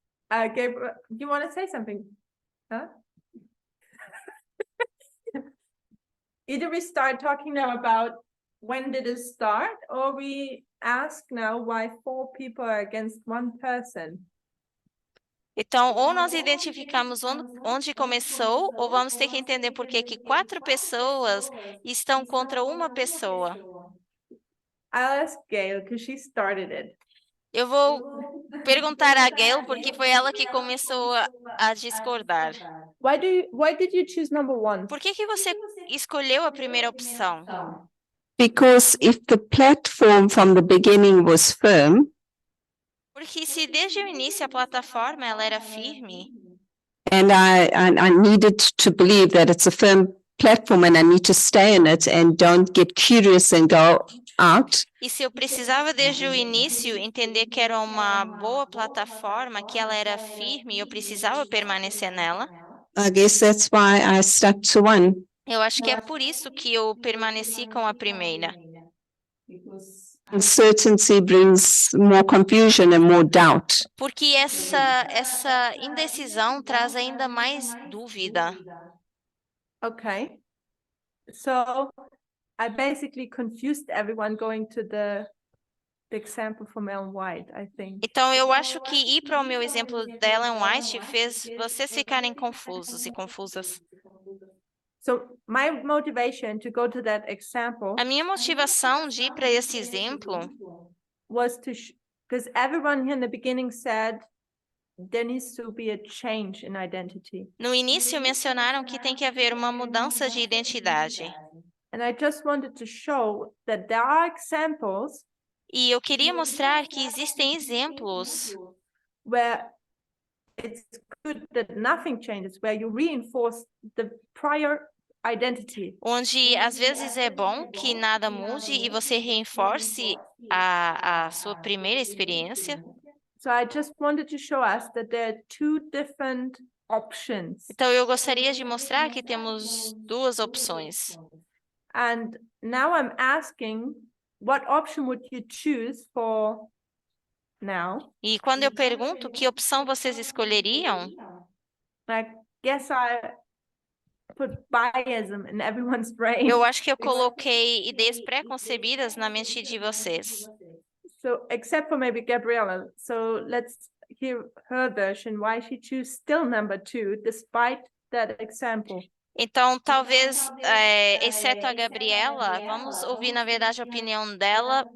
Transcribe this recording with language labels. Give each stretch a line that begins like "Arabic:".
English: Gabriel, you want to say something? Huh? Either we start talking now about when did it start, or we ask now why 4 people are against one person.
Portuguese: Então, ou nós identificamos onde começou, ou vamos ter que entender por que 4 pessoas estão contra uma pessoa.
English: I'll ask Gail because she started it.
Portuguese: Eu vou perguntar a Gail porque foi ela que começou a discordar.
English: Why did you choose number one?
Portuguese: Por que você escolheu a primeira opção?
English: Because if the platform from the beginning was firm,
Portuguese: Porque se desde o início a plataforma ela era firme,
English: and I needed to believe that it's a firm platform and I need to stay in it and don't get curious and go out,
Portuguese: e se eu precisava desde o início entender que era uma boa plataforma, que ela era firme e eu precisava permanecer nela,
English: I guess that's why I stuck to one.
Portuguese: eu acho que é por isso que eu permaneci com a primeira.
English: Uncertainty brings more confusion and more doubt.
Portuguese: Porque essa indecisão traz ainda mais dúvida.
English: Okay. So I basically confused everyone going to the example from Ellen White, I think.
Portuguese: Então, eu acho que ir para o meu exemplo da Ellen White fez vocês ficarem confusos e confusas.
English: So my motivation to go to that example
Portuguese: A minha motivação de ir para esse exemplo
English: was to, because everyone here in the beginning said there needs to be a change in identity.
Portuguese: no início mencionaram que tem que haver uma mudança de identidade.
English: And I just wanted to show that there are examples
Portuguese: E eu queria mostrar que existem exemplos
English: where it's good that nothing changes, where you reinforce the prior identity.
Portuguese: onde às vezes é bom que nada mude e você reforce a sua primeira experiência.
English: So I just wanted to show us that there are two different options.
Portuguese: Então, eu gostaria de mostrar que temos duas opções.
English: And now I'm asking, what option would you choose for now?
Portuguese: E quando eu pergunto que opção vocês escolheriam,
English: I guess I put biasm in everyone's brain.
Portuguese: eu acho que eu coloquei ideias pré-concebidas na mente de vocês.
English: So, except for maybe Gabriella. So let's hear her version, why she chose still number 2, despite that example.
Portuguese: Então, talvez, exceto a Gabriela, vamos ouvir, na verdade, a opinião dela.